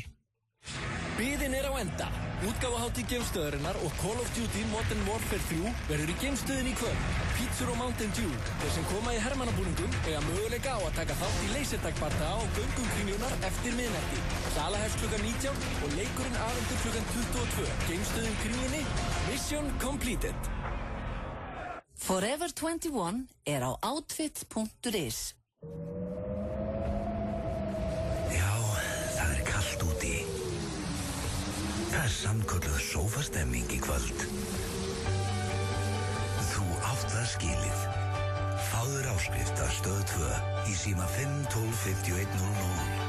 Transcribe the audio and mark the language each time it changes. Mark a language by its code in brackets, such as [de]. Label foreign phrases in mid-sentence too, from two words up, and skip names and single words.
[is] Biðin er á enda. Útgáfahátíð geimstöðarinnar og Call of Duty Modern Warfare 3 verður í geimstöðinni í kvöld. Pítsur og Mountain Dew. Þeir sem koma í hermannabúningum eiga möguleika á að taka þátt í leysertagbardaga á göngum Kringlunnar eftir miðnætti. Sala hefst klukkan 19 og leikurinn afhentur klukkan 22. Geimstöðin Kringlunni. [en] Mission completed. [is] Forever 21 er á outfit.is. Já, það er kalt úti. Það er sannkölluð sófastemming í kvöld. Þú átt það skilið. Fáður áskrift að Stöð 2 í síma 5 12 51 00.